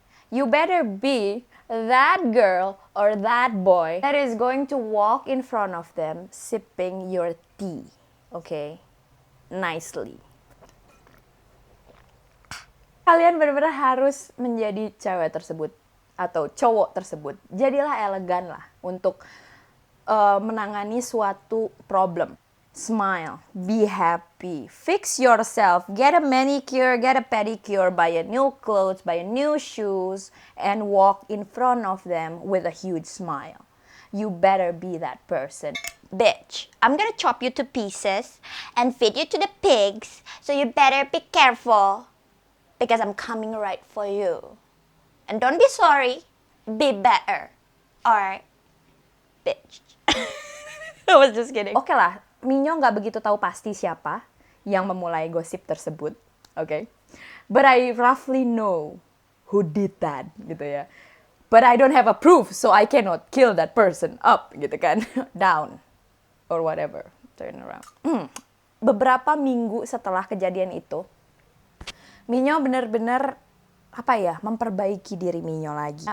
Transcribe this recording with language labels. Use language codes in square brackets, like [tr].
[en] You better be that girl or that boy that is going to walk in front of them sipping your tea, okay? Nicely. [id] Kalian benar-benar harus menjadi cewek tersebut atau cowok tersebut. Jadilah elegan lah untuk menangani suatu problem. [en] Smile, be happy, fix yourself, get a manicure, get a pedicure, buy a new clothes, buy a new shoes, and walk in front of them with a huge smile. You better be that person. Bitch, I'm gonna chop you to pieces and feed you to the pigs, so you better be careful, because I'm coming right for you. And don't be sorry, be better. Alright, bitch. I was just kidding. [id] Oke lah, Minyo nggak begitu tahu pasti siapa yang memulai gosip tersebut, oke? [en] But I roughly know who did that, [id] gitu ya. [en] But I don't have a proof, so I cannot kill that person up, [id] gitu kan? [en] Down, or whatever, turn around. [id] Beberapa minggu setelah kejadian itu, Minyo bener-bener memperbaiki diri Minyo lagi.